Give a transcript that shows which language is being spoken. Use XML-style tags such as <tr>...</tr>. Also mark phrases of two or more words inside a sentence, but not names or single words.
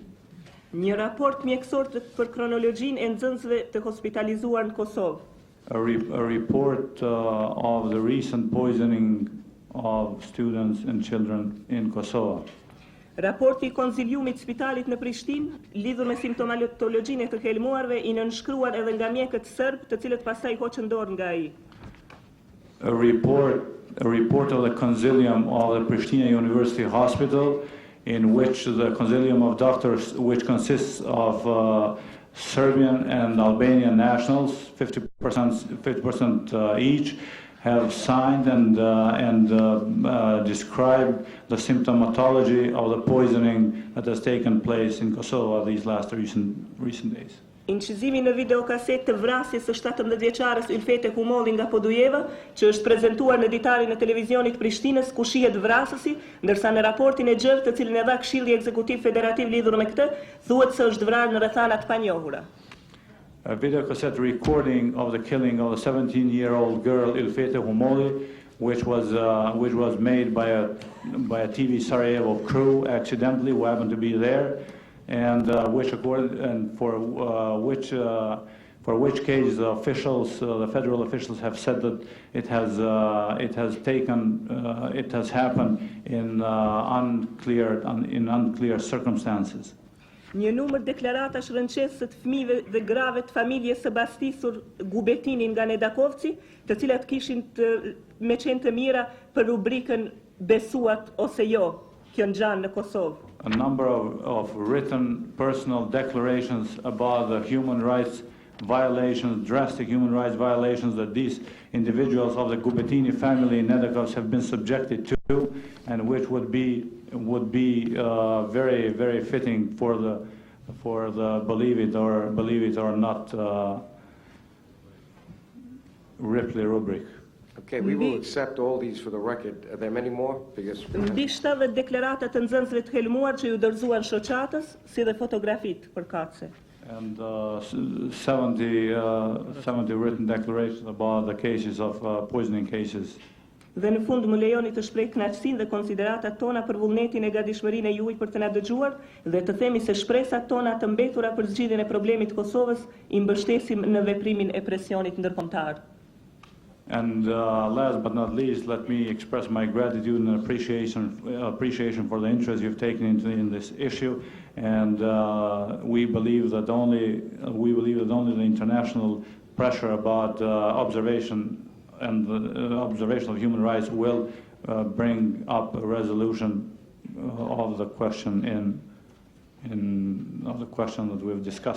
<sq>Një raport mjekësor për kronologjinë e nxënësve të hospitalizuar në Kosovë.</sq> <en>A report of the recent poisoning of students and children in Kosovo.</en> <sq>Raporti I konziliumit të spitalit në Prishtinë lidhur me simptomatologjinë e të helmuarve I nënshkruar edhe nga mjekët serb, të cilët pastaj hoqën dorë nga ai.</sq> <en>A report of the consilium of the Pristina University Hospital, in which the consilium of doctors, which consists of Serbian and Albanian nationals, 50% each, have signed and described the symptomatology of the poisoning that has taken place in Kosovo these last recent days.</en> <sq>Incizimi në videokaset të vrasjes së 17 vjeçares Ylfete Humolli nga Podujeva, që është prezantuar në ditarin e televizionit Prishtinës, ku shihet vrasësi, ndërsa në raportin e gjerë, të cilin e dha Këshilli Ekzekutiv Federativ lidhur me këtë, thuhet se është vrarë në rrethana të panjohura.</sq> <en>A video cassette recording of the killing of a 17-year-old girl Ylfete Humolli, which was made by a TV Sarajevo crew accidentally, who happened to be there, and for which case the officials, the federal officials, have said that it has happened in unclear circumstances.</en> <sq>Një numër deklaratash rënqesës të fëmijëve dhe grave të familjes së bastisur Gubetinin nga Nedakovci, të cilat kishin me qenë të mira për rubrikën besuat ose jo, kjo ngjan në Kosovë.</sq> <en>A number of written personal declarations about the human rights violations, drastic human rights violations that these individuals of the Gubetini family in Nedakovs have been subjected to, and which would be very, very fitting for the believe it or not Ripley rubric. Okay, we will accept all these for the record. Are there many more? Because</en> <sq>Mbi 70 deklarata të nxënësve të helmuar që ju dorëzuan shoqatës, si dhe fotografitë përkatëse.</sq> <en>And 70 written declarations about the cases of poisoning cases.</en> <sq>Dhe në fund më lejoni të shpreh kënaqësinë dhe konsideratat tona për vullnetin e gatishmërinë e juaj për të na dëgjuar dhe të themi se shpresat tona të mbetura për zgjidhjen e problemit të Kosovës I mbështesim në veprimin e presionit ndërkombëtar.</sq> <en>And last but not least, let me express my gratitude and appreciation for the interest you've taken in this issue. And we believe that only the international pressure about observation and the observation of human rights will bring up a resolution of the question of the question that we've discussed.</en>